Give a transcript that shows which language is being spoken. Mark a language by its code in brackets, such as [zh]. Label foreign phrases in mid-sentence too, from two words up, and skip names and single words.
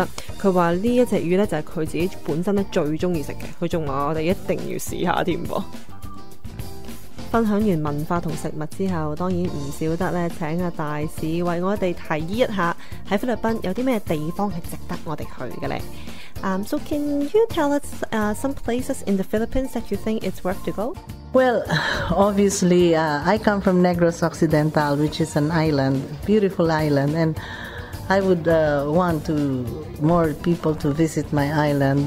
[yue] 佢話呢一隻魚咧就係佢自己本身咧最中意食嘅，佢仲話我哋一定要試下添噃。分享完文化同食物之後，當然唔少得咧請阿大使為我哋提議一下喺菲律賓有啲咩地方係值得我哋去嘅咧。 [en] So can you tell us some places in the Philippines that you think it's worth to go? Well, obviously, I come from Negros Occidental, which is an island, beautiful island, and I would want more people to visit my island.